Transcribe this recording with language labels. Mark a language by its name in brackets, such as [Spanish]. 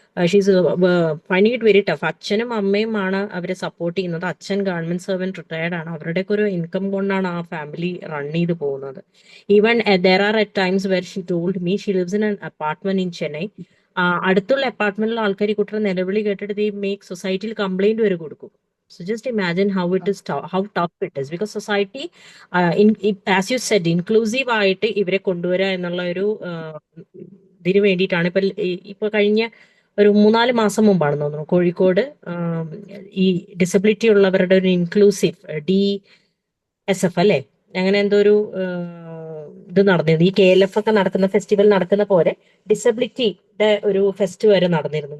[English] She's finding it very tough. [Malayalam] അച്ഛനും അമ്മയുമാണ് അവരെ support ചെയ്യുന്നത്. അച്ഛൻ ഗവൺമെന്റ് സർവന്റ് റിട്ടയർഡ് ആണ്. അവരുടെയൊക്കെ ഒരു ഇൻകം കൊണ്ടാണ് ആ ഫാമിലി റൺ ചെയ്ത് പോകുന്നത്. [English] Even there are at times where she told me she lives in an apartment in Chennai. [Malayalam] അടുത്തുള്ള അപ്പാർട്ട്മെന്റിലെ ആൾക്കാർ ഈ കുട്ടിയുടെ നിലവിളി കേട്ടിട്ട് ദേ മേക്ക് സൊസൈറ്റിയിൽ കംപ്ലൈന്റ് വരെ കൊടുക്കും. [English] So just imagine how it is how tough it is, because society, as you said, inclusive [Malayalam] ആയിട്ട് ഇവരെ കൊണ്ടുവരിക എന്നുള്ള ഒരു ഇതിന് വേണ്ടിയിട്ടാണ്. ഇപ്പൊ കഴിഞ്ഞ ഒരു 3-4 മാസം മുമ്പാണെന്ന് തോന്നുന്നു കോഴിക്കോട് ഈ ഡിസബിലിറ്റി ഉള്ളവരുടെ ഒരു ഇൻക്ലൂസീവ് DSF അല്ലെ, അങ്ങനെ എന്തോ ഒരു ഇത് നടന്നിരുന്നു. ഈ KLF ഒക്കെ നടക്കുന്ന ഫെസ്റ്റിവൽ നടക്കുന്ന പോലെ ഡിസബിലിറ്റിയുടെ ഒരു ഫെസ്റ്റ് വരെ നടന്നിരുന്നു.